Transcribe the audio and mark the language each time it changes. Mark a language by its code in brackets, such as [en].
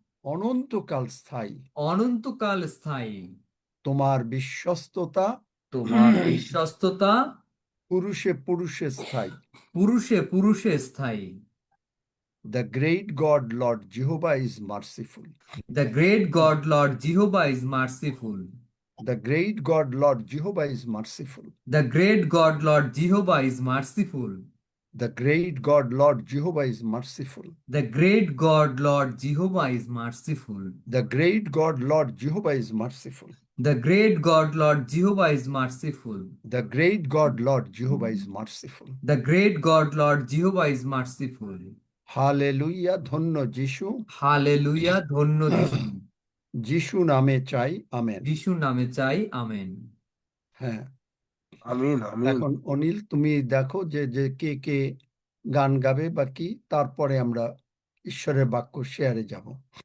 [bn] অনন্তকাল স্থায়ী, অনন্তকাল স্থায়ী। তোমার বিশ্বস্ততা তোমার বিশ্বস্ততা পুরুষে পুরুষে স্থায়ী। পুরুষে পুরুষে স্থায়ী। [en] The great God Lord Jehovah is merciful. The great God Lord Jehovah is merciful. The great God Lord Jehovah is merciful. The great God Lord Jehovah is merciful. The great God Lord Jehovah is merciful. The great God Lord Jehovah is merciful. The great God Lord Jehovah is merciful. The great God Lord Jehovah is merciful. The great God Lord Jehovah is merciful. The great God Lord Jehovah is merciful. [bn] Hallelujah, ধন্য যিশু। Hallelujah, ধন্য যিশু। যিশু নামে চাই, amen. যিশু নামে চাই, আমেন। হ্যাঁ, আমিন আমিন। এখন অনিল তুমি দেখো যে যে কে কে গান গাবে বা কি, তারপরে আমরা ঈশ্বরের বাক্য শেয়ারে যাব।